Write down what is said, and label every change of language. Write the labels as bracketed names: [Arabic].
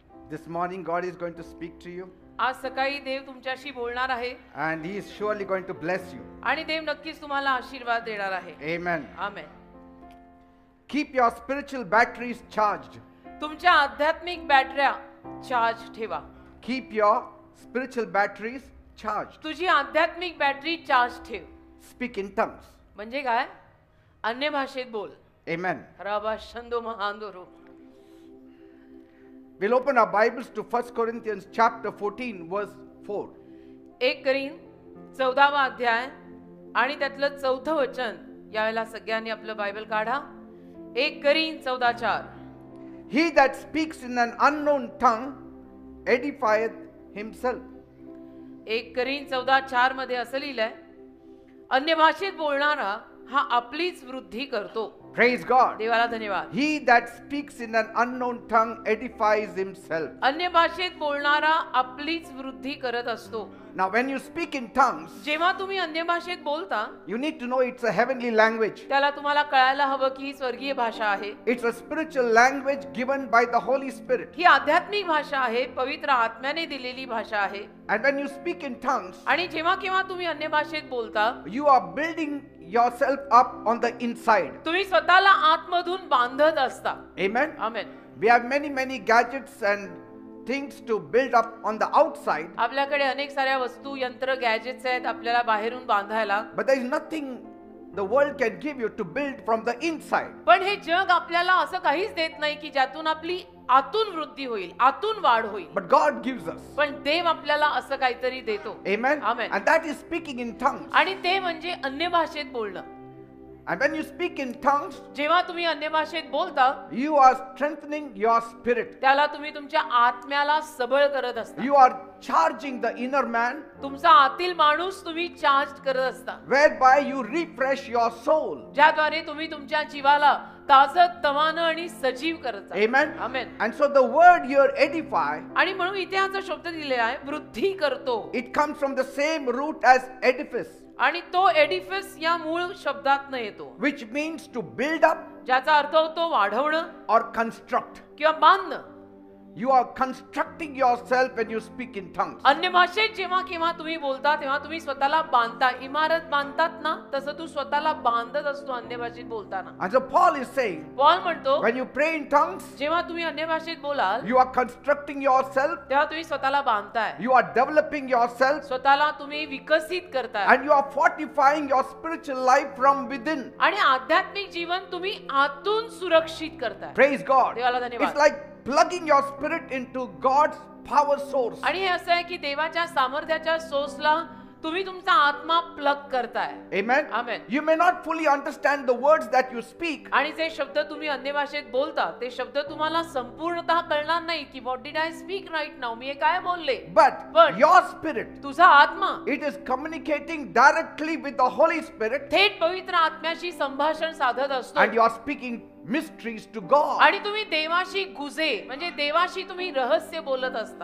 [English] This morning God is going to speak to you [Marathi] आज सकाळी देव तुमच्याशी बोलणार आहे [English] and He is surely going to bless you. [Marathi] आणि देव नक्कीच तुम्हाला आशीर्वाद देणार आहे. [English] Amen. [Marathi] Amen. [English] Keep your spiritual batteries charged. [Marathi] तुमच्या आध्यात्मिक बॅटऱ्या चार्ज ठेवा. [English] Keep your spiritual batteries charged. [Marathi] तुझी आध्यात्मिक बॅटरी चार्ज ठेव. [English] Speak in tongues. [Marathi] म्हणजे काय? अन्य भाषेत बोल. [English] Amen. राबा शंदो महांदोरो. We'll open our Bibles to 1 Corinthians chapter 14 verse 4. [Marathi] 1 करीन 14वा अध्याय आणि त्यातलं 4थं वचन. यावेळेला सगळ्यांनी आपलं बायबल काढा. 1 करीन 14:4. [English] He that speaks in an unknown tongue edifieth himself. [Marathi] 1 करीन 14:4 मध्ये असं लिहिलंय, अन्य भाषेत बोलणारा हा आपलीच वृद्धी करतो. [English] Praise God. [Marathi] देवाला धन्यवाद. [English] He that speaks in an unknown tongue edifies himself. [Marathi] अन्य भाषेत बोलणारा आपलीच वृद्धी करत असतो. [English] Now when you speak in tongues, [Marathi] जेव्हा तुम्ही अन्य भाषेत बोलता [English] you need to know it's a heavenly language. [Marathi] त्याला तुम्हाला कळायला हवं की ही स्वर्गीय भाषा आहे. [English] It's a spiritual language given by the Holy Spirit. [Marathi] ही आध्यात्मिक भाषा आहे, पवित्र आत्म्याने दिलेली भाषा आहे. [English] And when you speak in tongues, [Marathi] आणि जेव्हा केव्हा तुम्ही अन्य भाषेत बोलता [English] you are building yourself up on the inside. [Marathi] तुम्ही स्वतःला आतमधून बांधत असता. [English] Amen. [Marathi] Amen. [English] We have many gadgets and things to build up on the outside, [Marathi] आपल्याकडे अनेक साऱ्या वस्तू, यंत्र, गॅजेट्स आहेत आपल्याला बाहेरून बांधायला. [English] but there is nothing the world can give you to build from the inside. [Marathi] पण हे जग आपल्याला असं काहीच देत नाही की ज्यातून आपली आतून वृद्धी होईल, आतून वाढ होईल. [English] But God gives us. [Marathi] पण देव आपल्याला असं काहीतरी देतो. [English] Amen. Amen. And that is speaking in tongues. [Marathi] आणि ते म्हणजे अन्य भाषेत बोलणं. [English] And when you speak in tongues, [Marathi] जेव्हा तुम्ही अन्य भाषेत बोलता [English] you are strengthening your spirit. [Marathi] त्याला तुम्ही तुमच्या आत्म्याला सबळ करत असता. [English] You are charging the inner man, [Marathi] तुमचा आतील माणूस तुम्ही चार्ज करत असता, [English] whereby you refresh your soul. [Marathi] ज्याद्वारे तुम्ही तुमच्या जीवाला ताजतवानं आणि सजीव करत आहात. [English] Amen. [Marathi] Amen. [English] And so the word here edify, [Marathi] आणि म्हणून इथे हा जो शब्द दिलेला आहे वृद्धी करतो, [English] it comes from the same root as edifice, [Marathi] आणि तो एडिफिस या मूळ शब्दातनं येतो, [English] which means to build up [Marathi] ज्याचा अर्थ होतो वाढवणं [English] or construct. [Marathi] किंवा बांधणं. [English] You are constructing yourself when you speak in tongues. [Marathi] अन्य भाषेत जेव्हा केव्हा तुम्ही बोलता तेव्हा तुम्ही स्वतःला बांधता. इमारत बांधतात ना तसं तू स्वतःला बांधत असतो अन्य भाषेत बोलताना. [English] And so Paul is saying, [Marathi] Paul म्हणतो [English] when you pray in tongues, [Marathi] जेव्हा तुम्ही अन्य भाषेत बोलाल [English] you are constructing yourself, [Marathi] तेव्हा तुम्ही स्वतःला बांधताय, [English] you are developing yourself, [Marathi] स्वतःला तुम्ही विकसित करताय, [English] and you are fortifying your spiritual life from within. [Marathi] आणि आध्यात्मिक जीवन तुम्ही आतून सुरक्षित करताय. [English] Praise God. [Marathi] देवाला धन्यवाद. [English] It's like plugging your spirit into God's power source. [Marathi] आणि हे असं आहे की देवाच्या सामर्थ्याच्या सोर्सला तुम्ही तुमचा आत्मा प्लग करताय. [English] Amen. Amen. You may not fully understand the words that you speak, [Marathi] आणि जे शब्द तुम्ही अन्य भाषेत बोलता ते शब्द तुम्हाला संपूर्णतः कळणार नाही की [English] what did I speak right now, [Marathi] मी हे काय बोलले. [English] but your spirit, [Marathi] तुझा आत्मा [English] it is communicating directly with the Holy Spirit, [Marathi] थेट पवित्र आत्म्याशी संभाषण साधत असतो. [English] and you are speaking mysteries to God. [Marathi] आणि तुम्ही देवाशी गुजे म्हणजे देवाशी तुम्ही रहस्य बोलत असता.